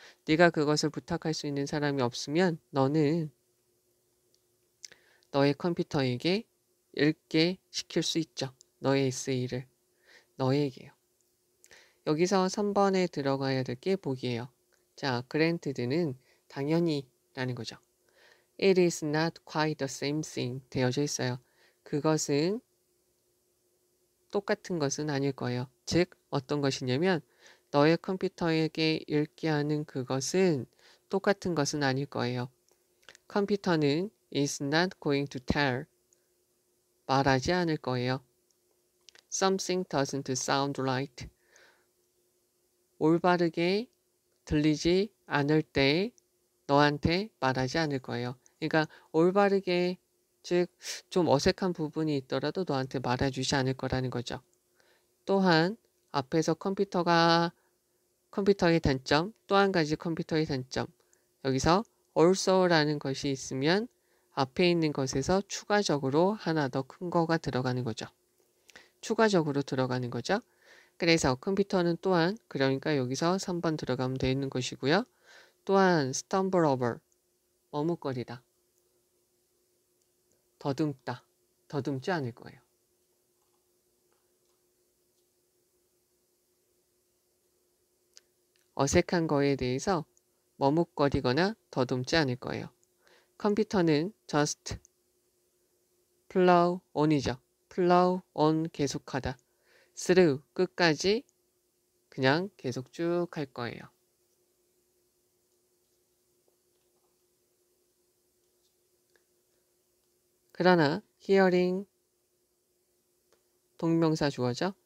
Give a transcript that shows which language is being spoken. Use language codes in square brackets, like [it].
[ko] 네가 그것을 부탁할 수 있는 사람이 없으면 너는 너의 컴퓨터에게 읽게 시킬 수 있죠. 너의 에세이를 너에게요. 여기서 3번에 들어가야 될 게 보기예요. 자, granted는 당연히 라는 거죠. [en] It is not quite the same thing [ko] 되어져 있어요. 그것은 똑같은 것은 아닐 거예요. 즉 어떤 것이냐면 너의 컴퓨터에게 읽게 하는 그것은 똑같은 것은 아닐 거예요. 컴퓨터는 [en] is not going to tell [ko] 말하지 않을 거예요. [en] Something doesn't sound right. [ko] 올바르게 들리지 않을 때 너한테 말하지 않을 거예요. 그러니까 올바르게 즉 좀 어색한 부분이 있더라도 너한테 말해주지 않을 거라는 거죠. 또한 앞에서 컴퓨터의 단점, 또 한 가지 컴퓨터의 단점. 여기서 also라는 것이 있으면 앞에 있는 것에서 추가적으로 하나 더 큰 거가 들어가는 거죠. 추가적으로 들어가는 거죠. 그래서 컴퓨터는 또한 그러니까 여기서 3번 들어가면 되는 것이고요. 또한 [en] stumble over [ko] 머뭇거리다. 더듬다. 더듬지 않을 거예요. 어색한 거에 대해서 머뭇거리거나 더듬지 않을 거예요. 컴퓨터는 [en] just plow on이죠. plow on [ko] 계속하다. through 끝까지 그냥 계속 쭉 할 거예요. 그러나 hearing 동명사 주어죠.